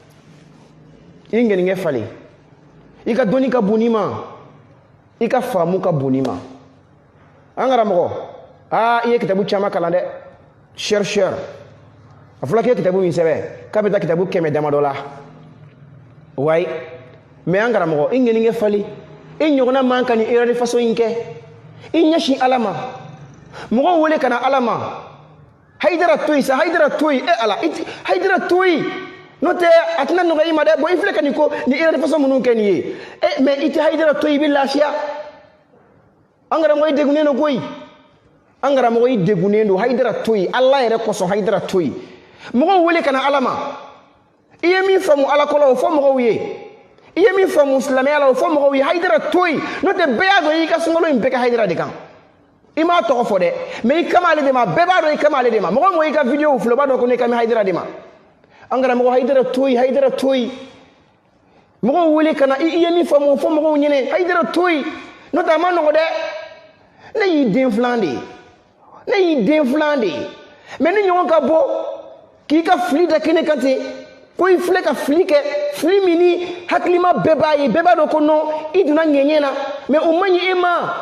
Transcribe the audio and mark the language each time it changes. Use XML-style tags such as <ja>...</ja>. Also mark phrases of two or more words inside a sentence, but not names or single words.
<bm>i ŋɛniŋɛ falen i ka dɔnni ka bon n'i ma i ka faamu ka bon n'i ma an karamɔgɔ i ye kitabu caman kalan dɛ chercheur a fɔra k'i ye kitabu min sɛbɛn k'a bɛ taa kitabu 100 damadɔ la wayi mais an karamɔgɔ i ŋɛniŋɛ falen i ɲɔgɔnna man ka nin</bm> <fr>erreur de façon</fr> <bm>in kɛ i ɲɛsin ala ma mɔgɔw wele ka na ala ma Haidara to yi sa Haidara to yi ala Haidara to yi n'o tɛ a tɛna nɔgɔya i ma dɛ bon i filɛ ka nin ko ni</bm> <fr>erreur de façon</fr> <bm>minnu kɛ nin ye mais i tɛ Haidara to yi i bɛ lafiya an karamɔgɔ i degunnen don koyi an karamɔgɔ i degunnen don Haidara to yi ala yɛrɛ kosɔn Haidara to yi mɔgɔw wele ka na ala ma i ye min faamu ala kɔlɔ o fɔ mɔgɔw ye i ye min faamu silamɛya la o fɔ mɔgɔw ye Haidara to yi n'o tɛ bɛɛ y'a dɔn i ka sunkalo in bɛɛ kɛ Haidara de kan i m'a tɔgɔ fɔ dɛ mais i kama ale de ma bɛɛ b'a dɔn i kama ale de ma mɔgɔ mɔgɔ i ka vidéo filɛ o b'a dɔn ko ne kami Haidara de ma an karamɔgɔ Haidara to yi Haidara to yi mɔgɔw wele ka na i ye min faamu o fɔ mɔgɔw ɲɛna Haidara to yi n'o tɛ a ma nɔgɔ dɛ ne y'i den filan de ye ne y'i den filan de ye mais ni ɲɔgɔn ka bɔ k'i ka fili da kɛnɛ kan ten ko i filɛ ka fili kɛ fili min ni hakilima bɛɛ b'a ye bɛɛ b'a dɔn ko non i donna ŋɛɲɛ na mais o man ɲi e ma</bm>